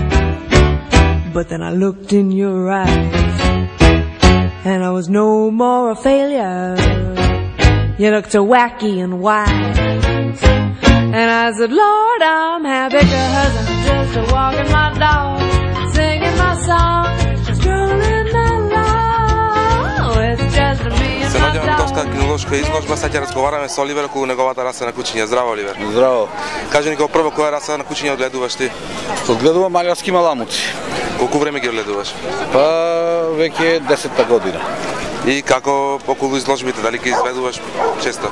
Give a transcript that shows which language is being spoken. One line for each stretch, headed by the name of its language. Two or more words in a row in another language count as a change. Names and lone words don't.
English: But then I looked in your eyes, and I was no more a failure. You looked so wacky and wise, and I said, Lord, I'm happy 'cause I'm just walking my dog, singing my song, strolling along. It's just me and
Macedonian: Се
English: my
Macedonian: наоѓаваме во Битолската
English: dog.
Macedonian: кинолошка изложба, сега ќе разговараме со Оливер околу неговата раса на кучиња. Здраво, Оливер. Здраво. Кажи ни како прво која раса на кучиња одгледуваш ти? Одгледувам малјарски маламуци. Колку време ги одгледуваш? Па веќе 10-та година. И како околу изложбите, дали ги изведуваш често?